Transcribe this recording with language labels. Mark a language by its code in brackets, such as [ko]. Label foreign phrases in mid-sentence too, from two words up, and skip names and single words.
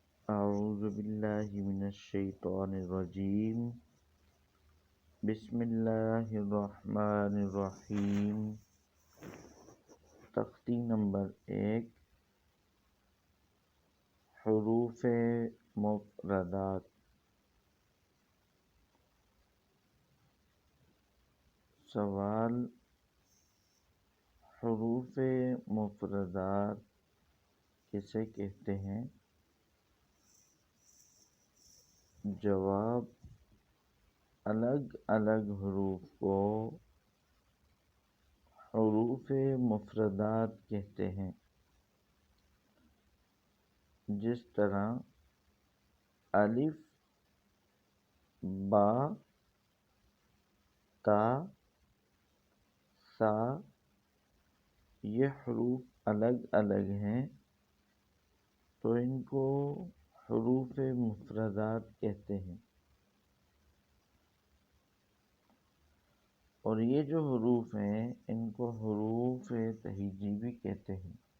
[ar] أعوذ بالله من الشيطان الرجيم. بسم الله الرحمن الرحیم. [ur] تختی نمبر 1، حروف مفردات. سوال: حروف مفردات کسے کہتے ہیں؟ جواب: الگ الگ حروف کو حروف مفردات کہتے ہیں، جس طرح الف، با، تا، سا. یہ حروف الگ الگ ہیں تو ان کو حروف مفردات کہتے ہیں، اور یہ جو حروف ہیں ان کو حروف تہیجی بھی کہتے ہیں،